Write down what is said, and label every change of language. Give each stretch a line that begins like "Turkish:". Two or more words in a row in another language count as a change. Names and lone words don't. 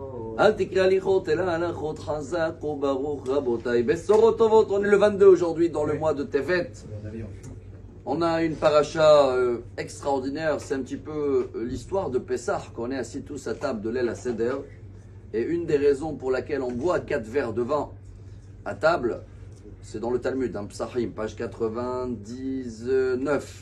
Hebrew: אל תקרי הליכות אלא הלכות חזק וברוך רבותיי. בשורות טובות.
French: On est le 22 aujourd'hui dans le mois de Tevet. On a une paracha extraordinaire. C'est un petit peu l'histoire de Pessah, qu'on est assis tous à table de l'El à Seder. Et une des raisons pour laquelle on boit 4 verres de vin à table, c'est dans le Talmud, hein, Psachim, page 99.